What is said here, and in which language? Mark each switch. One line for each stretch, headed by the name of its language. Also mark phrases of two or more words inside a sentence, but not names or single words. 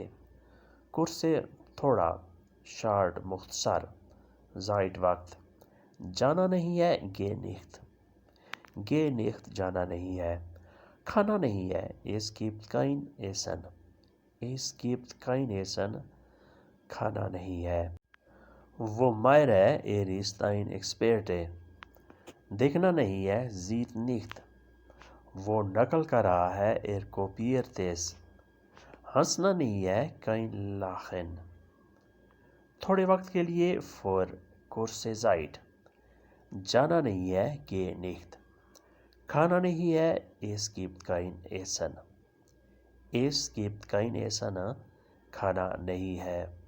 Urdu: kurze تھوڑا. short مختصر. Zeit وقت. جانا نہیں ہے.
German: geh nicht. geh nicht
Urdu: جانا نہیں ہے. کھانا نہیں ہے.
German: es gibt kein Essen. es gibt kein Essen
Urdu: کھانا نہیں ہے. وہ ماہر ہے.
German: Er ist ein Experte.
Urdu: دیکھنا نہیں ہے.
German: sieht nicht.
Urdu: وہ نقل کر رہا ہے.
German: Er kopiert es.
Urdu: ہنسنا نہیں ہے.
German: kein Lachen.
Urdu: تھوڑے وقت کے لیے.
German: for kurze Zeit.
Urdu: جانا نہیں ہے.
German: geh nicht.
Urdu: کھانا نہیں ہے.
German: es gibt kein Essen. es gibt kein Essen
Urdu: کھانا نہیں ہے.